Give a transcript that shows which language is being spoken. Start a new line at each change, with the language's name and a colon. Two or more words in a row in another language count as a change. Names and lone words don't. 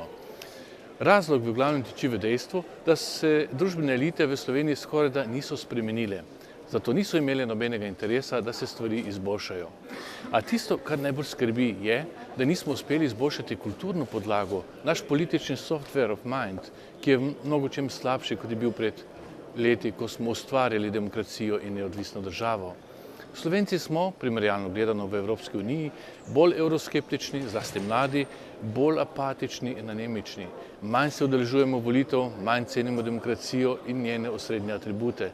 Slovenian: Razlog v glavnem tiči v dejstvu, da se družbene elite v Sloveniji skorajda niso spremenile. Zato niso imeli nobenega interesa, da se stvari izboljšajo. A tisto, kar najbolj skrbi, je, da nismo uspeli izboljšati kulturno podlago, naš politični
English: software of mind,
Slovenian: ki je v mnogočem slabši, kot je bil pred leti, ko smo ustvarjali demokracijo in neodvisno državo. Slovenci smo, primerjalno gledano v Evropski uniji, bolj evroskeptični, zlasti mladi, bolj apatični in anemični. Manj se udeležujemo volitev, manj cenimo demokracijo in njene osrednje atribute.